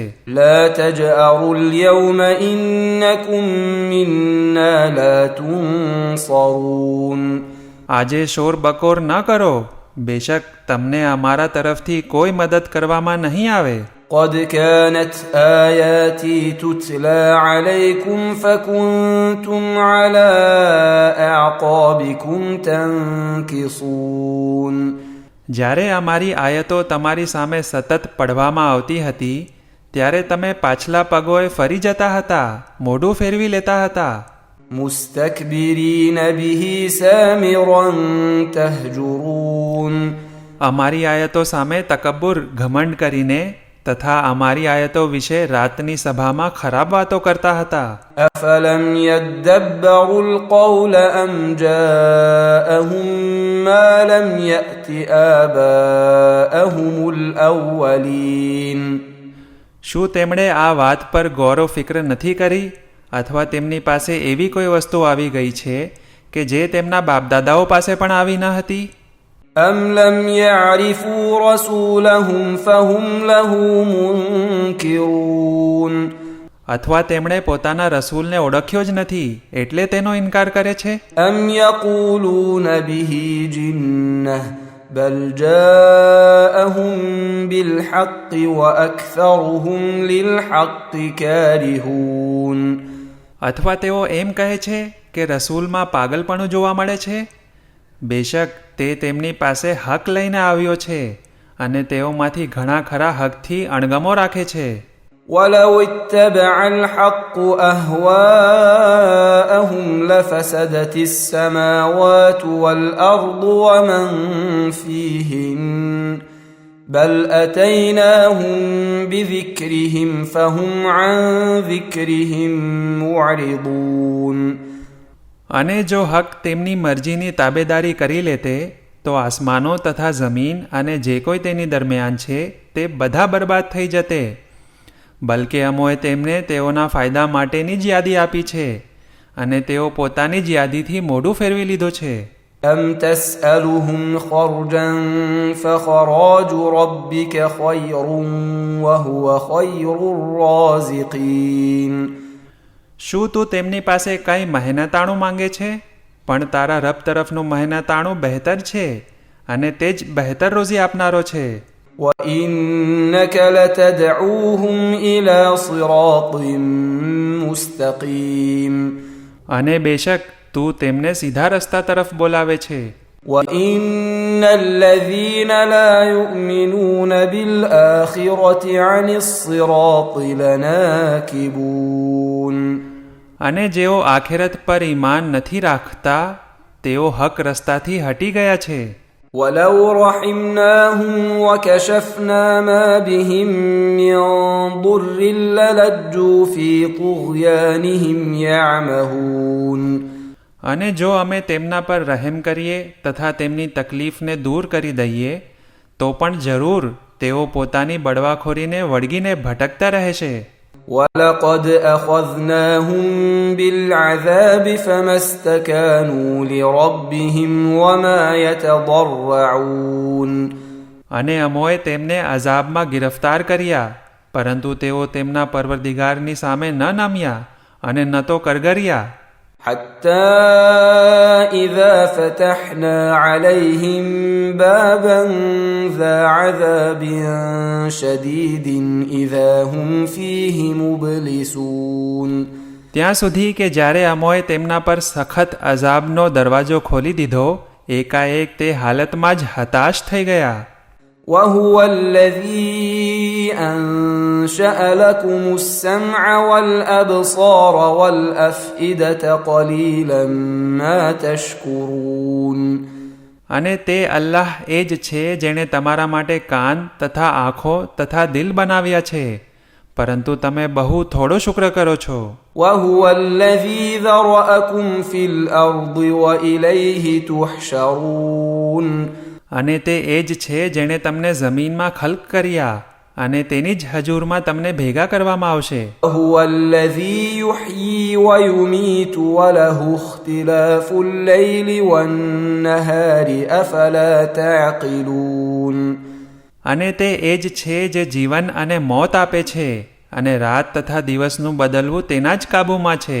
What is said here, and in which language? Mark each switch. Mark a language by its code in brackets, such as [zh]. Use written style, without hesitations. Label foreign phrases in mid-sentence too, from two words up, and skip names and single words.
[ar] لا تجأروا اليوم إنكم منا لا تنصرون. [gu] આજે શોર બકોર ન કરો, બેશક તમને અમારા તરફથી કોઈ મદદ કરવામાં નહીં આવે. [ar] قد كانت آياتي تتلى عليكم فكنتم على أعقابكم تنكصون. [gu] જ્યારે અમારી આયતો તમારી સામે સતત પઢવામાં આવતી હતી ત્યારે તમે પાછલા પગોએ ફરી જતા હતા, મોઢું ફેરવી લેતા હતા. [ar] مستكبرين به سامرا تهجرون. [gu] અમારી આયતો સામે તકબ્બુર ઘમંડ કરીને તથા અમારી આયતો વિશે રાતની સભામાં ખરાબ વાતો કરતા હતા. [ar] أفلم يدبروا القول أم جاءهم ما لم يأت آباءهم الأولين. [gu] શું તેમણે આ વાત પર ગૌરવ ફિક્ર નથી કરી અથવા તેમની પાસે એવી કોઈ વસ્તુ આવી ગઈ છે કે જે તેમના બાપદાદાઓ પાસે પણ આવી ન હતી? [ar] أم لم يعرفوا رسولهم فهم له منكرون. [gu] અથવા તેમણે પોતાના રસૂલને ઓળખ્યો જ નથી એટલે તેનો ઇનકાર કરે છે? [ar] أم يقولون به جنة بل جاءهم بالحق وأكثرهم للحق كارهون. [gu] અથવા તેઓ એમ કહે છે કે રસૂલમાં પાગલપણું જોવા મળે છે? બેશક તે તેમની પાસે હક લઈને આવ્યો છે અને તેઓમાંથી ઘણા ખરા હકથી અણગમો રાખે છે. [ar] ولو اتبع الحق أهواءهم لفسدت السماوات والأرض ومن فيهن بل أتيناهم بذكرهم فهم عن ذكرهم معرضون. [gu] અને જો હક તેમની મરજીની તાબેદારી કરી લેતે તો આસમાનો તથા જમીન અને જે કોઈ તેની દરમિયાન છે તે બધા બરબાદ થઈ જતે. બલકે અમોએ તેમને તેઓના ફાયદા માટેની જ યાદી આપી છે અને તેઓ પોતાની જ યાદીથી મોઢું ફેરવી લીધું છે. [ar] أم تسألهم خرجا فخراج ربك خير وهو خير الرازقين. [gu] શું તું તેમની પાસે કંઈ મહેનતાણું માંગે છે? પણ તારા રબ તરફનું મહેનતાણું બહેતર છે અને તે જ બહેતર રોજી આપનારો છે. [ar] وإنك لتدعوهم إلى صراط مستقيم. [gu] અને બેશક તું તેમને સીધા રસ્તા તરફ બોલાવે છે. [ar] وإن الذين لا يؤمنون بالآخرة عن الصراط لناكبون. [gu] અને જેઓ આખેરત પર ઈમાન નથી રાખતા તેઓ હક રસ્તાથી હટી ગયા છે. [ar] ولو رحمناهم وكشفنا ما بهم من ضر للجوا في طغيانهم يعمهون. [gu] અને જો અમે તેમના પર રહેમ કરીએ તથા તેમની તકલીફને દૂર કરી દઈએ તો પણ જરૂર તેઓ પોતાની બળવાખોરીને વળગીને ભટકતા રહેશે. [ar] ولقد أخذناهم بالعذاب فما استكانوا لربهم وما يتضرعون. [gu] અને અમોએ તેમને અઝાબમાં ગિરફ્તાર કર્યા પરંતુ તેઓ તેમના પરવરદિગારની સામે ન નમ્યા અને ન તો કરગર્યા. [ar] حتى إذا فتحنا عليهم بابا ذا عذاب شديد إذا هم فيه مبلسون. [gu] ત્યાં સુધી કે જ્યારે અમોએ તેમના પર સખત અઝાબનો દરવાજો ખોલી દીધો એકાએક તે હાલતમાં જ હતાશ થઈ ગયા. [ar] وهو الذي أنشأ لكم السمع والأبصار والأفئدة قليلا ما تشكرون. [gu] અને તે અલ્લાહ એ જ છે જેણે તમારા માટે કાન તથા આંખો તથા દિલ બનાવ્યા છે, પરંતુ તમે બહુ થોડો શુક્ર કરો છો. [ar] وهو الذي ذرأكم في الأرض وإليه تحشرون. [gu] અને તે એ જ છે જેણે તમને જમીનમાં ખલ્ક કર્યા અને તેની જ હજુરમાં તમને ભેગા કરવામાં આવશે. [ar] هو الذي يحيي ويميت وله اختلاف الليل والنهار أفلا تعقلون. [gu] અને તે એ જ છે જે જીવન અને મોત આપે છે અને રાત તથા દિવસનું બદલવું તેના જ કાબૂમાં છે.